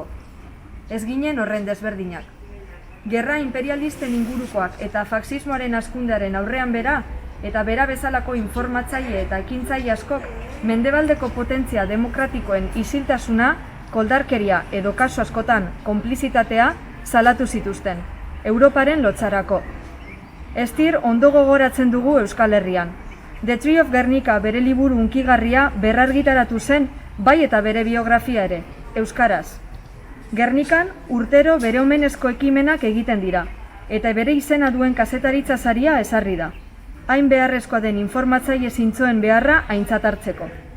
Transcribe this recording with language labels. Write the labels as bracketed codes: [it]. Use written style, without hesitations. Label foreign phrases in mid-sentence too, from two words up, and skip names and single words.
[eu] Ez ginen horren desberdinak. Gerra imperialisten ingurukoak eta faxismoaren hazkundearen aurrean bera, eta bera bezalako informatzaile eta ekintzaile askok mendebaldeko potentzia demokratikoen isiltasuna, koldarkeria edo kasu askotan konplizitatea salatu zituzten, Europaren lotsarako. Stier ondo gogoratzen dugu Euskal Herrian. The Tree of Guernica bere liburu hunkigarria berrargitaratu zen, bai eta bere biografia ere, euskaraz. Gernikan urtero bere omenezko ekimenak egiten dira, eta bere izena duen kazetaritza saria ezarri da. Hain beharrezkoa den informatzaile zintzoen beharra aintzat hartzeko.